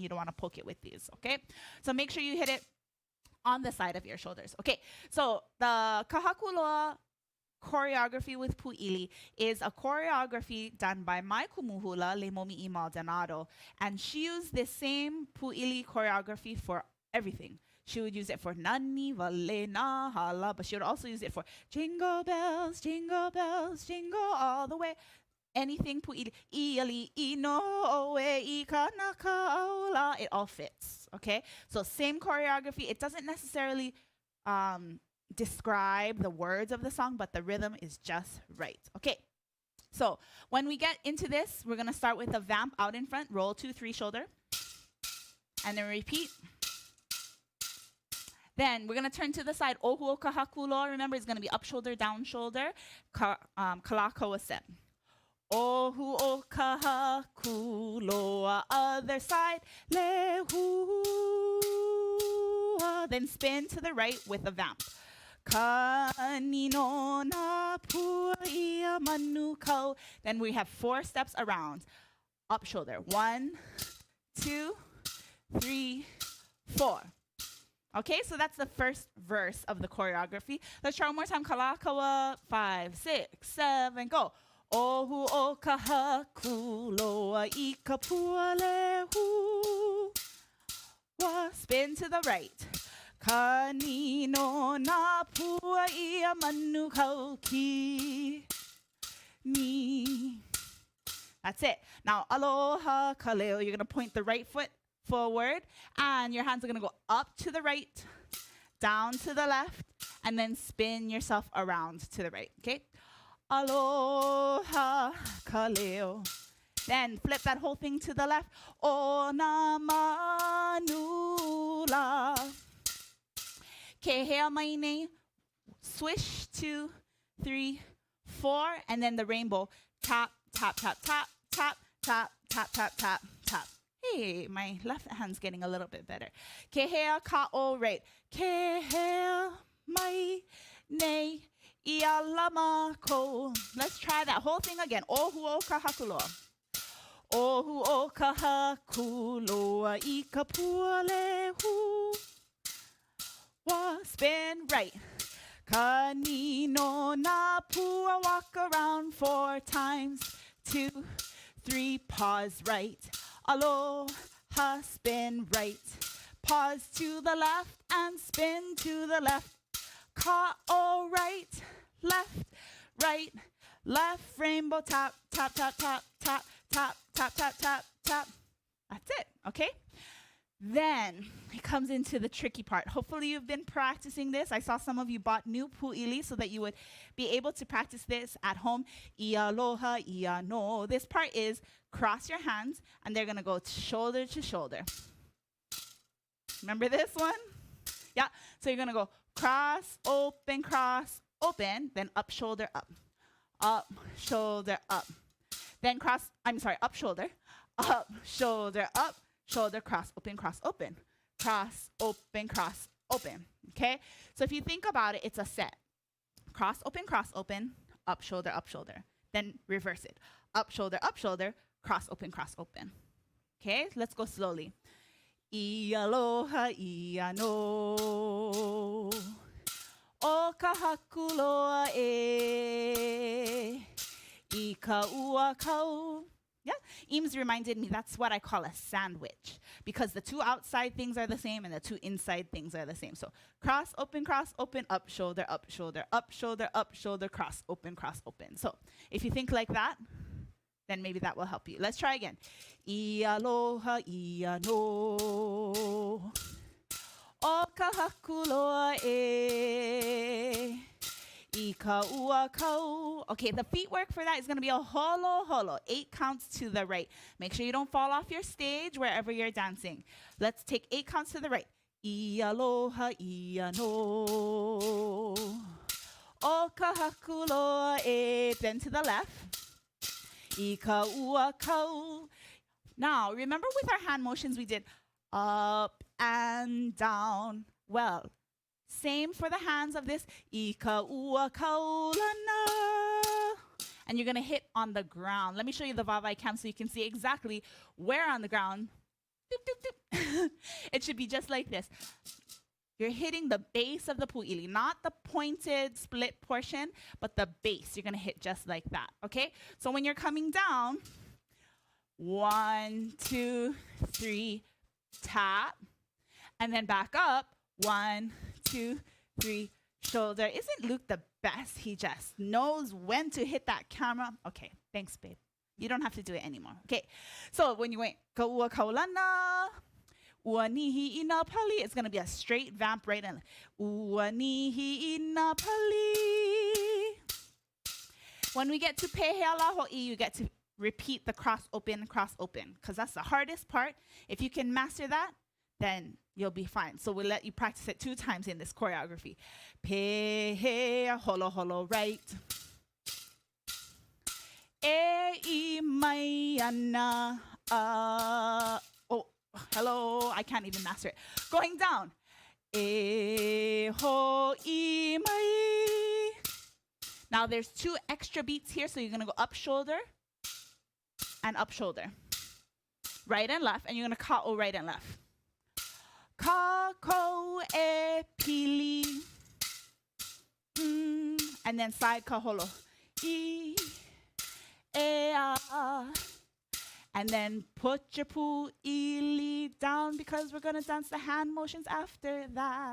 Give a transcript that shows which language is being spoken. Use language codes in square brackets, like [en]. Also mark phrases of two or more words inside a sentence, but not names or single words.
[en] You don't want to poke it with these, okay? So make sure you hit it on the side of your shoulders. Okay, so the Kahakuloa choreography with Pu'ili is a choreography done by my kumuhula, Leimomi'i Maldonado, and she used the same Pu'ili choreography for everything. She would use it for [haw] nani, vale, na, hala, [en] but she would also use it for jingle bells, jingle all the way. [haw] Anything Pu'ili, iali, ino, oe, ika, naka, aula, [en] it all fits, okay? So same choreography. It doesn't necessarily describe the words of the song, but the rhythm is just right, okay? So when we get into this, we're gonna start with a vamp out in front, roll 2, 3 shoulder, and then repeat. Then we're gonna turn to the side, [haw] ohu o kahakuloa. [en] Remember, it's gonna be up shoulder, down shoulder, kalakoa set. [haw] Ohu o kahakuloa, [en] other side, lehua. Then spin to the right with a vamp. [haw] Kanino na puia manukau. [en] Then we have 4 steps around. Up shoulder, 1, 2, 3, 4. Okay, so that's the first verse of the choreography. Let's try one more time. Kalakaua, 5, 6, 7, go. [haw] Ohu o kahakuloa I ka pualehu. [en] Spin to the right. [haw] Kanino na pua ia manukau ki ni. [en] That's it. Now, [haw] aloha kaleo. [en] You're going to point the right foot forward, and your hands are going to go up to the right, down to the left, and then spin yourself around to the right, okay? [haw] Aloha kaleo. [en] Then flip that whole thing to the left. [haw] Ona manula. Kehea maine. [en] Swish 2, 3, 4, and then the rainbow. Tap, tap, tap, tap, tap, tap, tap, tap, tap, tap. Hey, my left hand's getting a little bit better. [haw] Kehea ka'o, right. Kehea mai nei ia lama ko. [en] Let's try that whole thing again. [haw] Ohu o kahakuloa. Ohu o kahakuloa I ka pualehu. [en] Spin right. [haw] Kanino na pua, [en] walk around 4 times. 2, 3, pause right. Aloha, spin right. Pause to the left and spin to the left. Ka'o, right, left, rainbow, tap, tap, tap, tap, tap, tap, tap, tap, tap, tap. That's it, okay? Then it comes into the tricky part. Hopefully you've been practicing this. I saw some of you bought new Pu'ili so that you would be able to practice this at home. [haw] Ia aloha, ia no. [en] This part is cross your hands, and they're going to go shoulder to shoulder. Remember this one? Yeah. So you're going to go cross, open, then up, shoulder, up. Up, shoulder, up. Then cross, up, shoulder, cross, open, cross, open. Cross, open, okay? So if you think about it, it's a set. Cross, open, up, shoulder. Then reverse it. Up, shoulder, cross, open. Okay, let's go slowly. [haw] Ia aloha, ia no. O kahakuloa e. I ka ua kau. [en] Yeah, Eames reminded me that's what I call a sandwich, because the 2 outside things are the same and the 2 inside things are the same. So cross, open, up, shoulder, cross, open. So if you think like that, then maybe that will help you. Let's try again. [haw] Ia aloha, ia no. O kahakuloa e. Ika ua kau. [en] Okay, the feet work for that is going to be a [haw] holo holo. [en] 8 counts to the right. Make sure you don't fall off your stage wherever you're dancing. Let's take 8 counts to the right. [haw] Ialoha ia no. O kahakuloa e. [en] Then to the left. [haw] Ika ua kau. [en] Now, remember with our hand motions we did up and down. Well, same for the hands of this. [haw] Ika ua kau lana. [en] And you're going to hit on the ground. Let me show you the vavai cam so you can see exactly where on the ground. Doop, doop, doop. It should be just like this. You're hitting the base of the pu'ili, not the pointed split portion, but the base. You're going to hit just like that, okay? So when you're coming down, 1, 2, 3, tap, and then back up, 1, 2, 3, shoulder. Isn't Luke the best? He just knows when to hit that camera. Okay, thanks, babe. You don't have to do it anymore. Okay, so when you went [haw] ka'ua kaulana, ua nihi ina pali, [en] it's going to be a straight vamp right and left. [haw] Ua nihi ina pali. [en] When we get to [haw] pehea ho'i, [en] you get to repeat the cross open, because that's the hardest part. If you can master that, then you'll be fine. So we'll let you practice it 2 times in this choreography. [haw] Pehea holo holo right. E mai ana. [en] Oh, hello. I can't even master it. Going down. [haw] E ho I mai. [en] Now there's 2 extra beats here, so you're gonna go up shoulder and up shoulder. Right and left, and you're gonna ka'o right and left. [haw] Kako e pili. [en] And then side kaholo. [haw] I. [en] And then put your pu'ili down because we're going to dance the hand motions after that.